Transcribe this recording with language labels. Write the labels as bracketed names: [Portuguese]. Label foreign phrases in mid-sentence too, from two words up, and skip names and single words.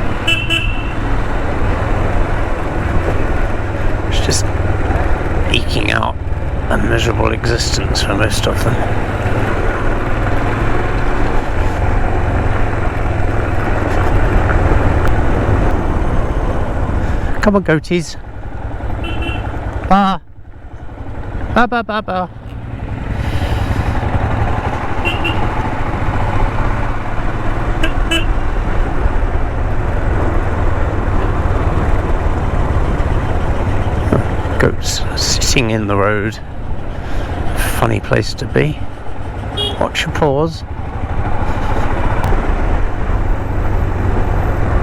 [English] It's just eking out a miserable existence for most of them. Come on, goatees. Ba. Ba ba ba ba. Goats sitting in the road. Funny place to be. Watch your paws.